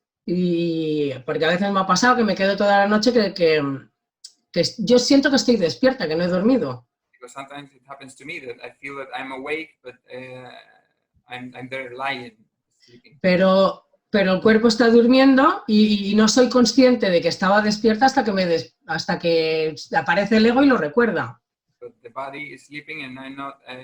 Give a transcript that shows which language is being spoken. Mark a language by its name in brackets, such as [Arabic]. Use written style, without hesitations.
[Spanish] Y porque a veces me ha pasado que me quedo toda la noche que yo siento que estoy despierta, que no he dormido. [English] Because sometimes it happens to me that I feel that I'm awake, but I'm there lying, sleeping. [Spanish] Pero el cuerpo está durmiendo y no soy consciente de que estaba despierta hasta que aparece el ego y lo recuerda. [English] But the body is sleeping and I'm not.